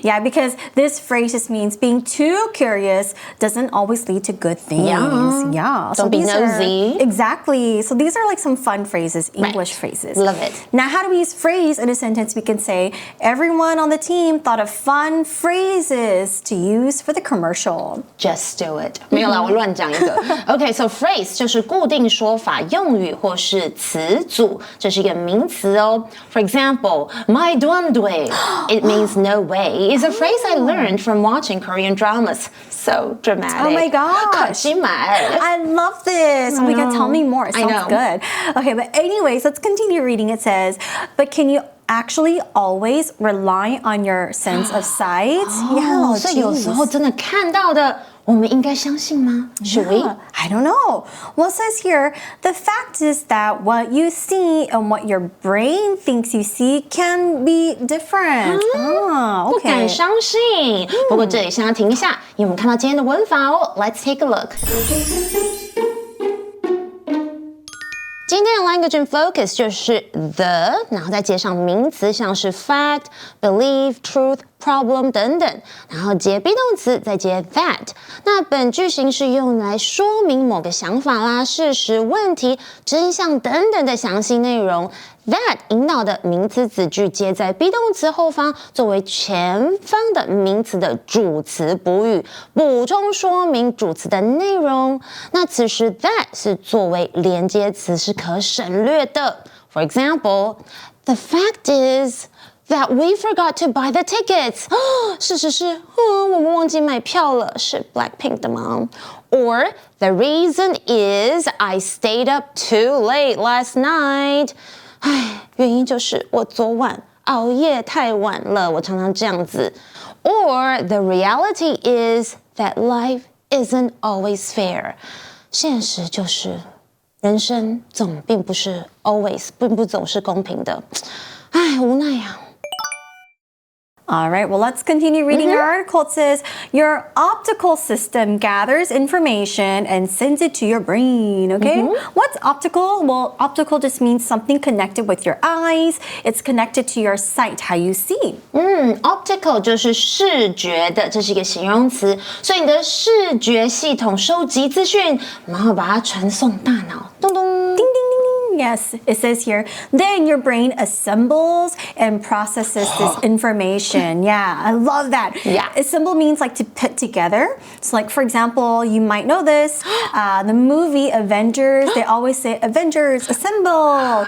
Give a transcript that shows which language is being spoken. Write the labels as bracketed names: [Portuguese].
[English] Yeah, because this phrase just means being too curious doesn't always lead to good things. Yeah. Don't be nosy. Exactly. So these are like some fun phrases, English phrases. Love it. Now, how do we use phrase in a sentence? We can say, everyone on the team thought of fun phrases to use for the commercial. Just do it. [Chinese] 没有啦，我乱讲一个。 [English] Okay, so [Chinese] phrase 就是固定说法、用语或是词组，这是一个名词哦。 [English] For example, my duandue, it means no way, is a phrase I learned from watching Korean dramas. So dramatic. Oh my gosh. 可惜买。 I love this. Oh my god, tell me more. It sounds good. Okay, but anyways, let's continue reading. It says, but can you actually always rely on your sense of sight? Yeah, [Chinese] 所以有时候真的看到的。我们应该相信吗？ [English] Should we? I don't know. Well, it says here, the fact is that what you see and what your brain thinks you see can be different. Okay. [Chinese] 不敢相信。不过这里先要停一下，因为我们看到今天的文法哦。 [English] Let's take a look. [Chinese] 今天的 language in focus 就是 the， 然后再接上名词，像是 fact, believe, truth, problem 等等，然后接 be 动词，再接 that。那本句型是用来说明某个想法啦、事实、问题、真相等等的详细内容。 that 引导的名词子句接在 be 动词后方，作为前方的名词的主词补语，补充说明主词的内容。那此时 that 是作为连接词，是可省略的。 [English] For example, the fact is that we forgot to buy the tickets. [Chinese] 事实是，我们忘记买票了，是 Blackpink 的吗？ [English] Or the reason is I stayed up too late last night. [Chinese] 原因就是我昨晚熬夜太晚了，我常常这样子。 [English] Or the reality is that life isn't always fair. [Chinese] 现实就是人生并不总是公平的，无奈呀。 [English] All right, well, let's continue reading our article. It says, your optical system gathers information and sends it to your brain, okay? What's optical? Well, optical just means something connected with your eyes. It's connected to your sight, how you see. [Chinese] Optical 就是视觉的，这是一个形容词，所以你的视觉系统收集资讯，然后把它传送大脑，咚咚，叮叮叮叮。 [English] Yes, it says here, then your brain assembles and processes this information. Yeah, I love that. Yeah. Assemble means like to put together. So like, for example, you might know this, the movie Avengers, they always say Avengers assemble.